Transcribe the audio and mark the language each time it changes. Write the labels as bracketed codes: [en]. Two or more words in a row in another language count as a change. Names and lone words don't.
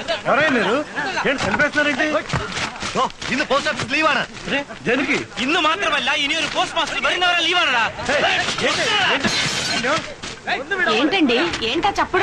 [te] ఎవరైనా మీరు ఏంటి చంపేస్తున్నారంటే [ml] ഇന്ന് [en] post office [ml] ലീവാണ്. [te] దేనికి [ml] ഇന്ന് മാത്രമല്ല ഇനി ഒരു [en] post master [ml] വരുന്നവരെ ലീവാണടാ. [te] ఏంటండి ఏంటా చప్పుడు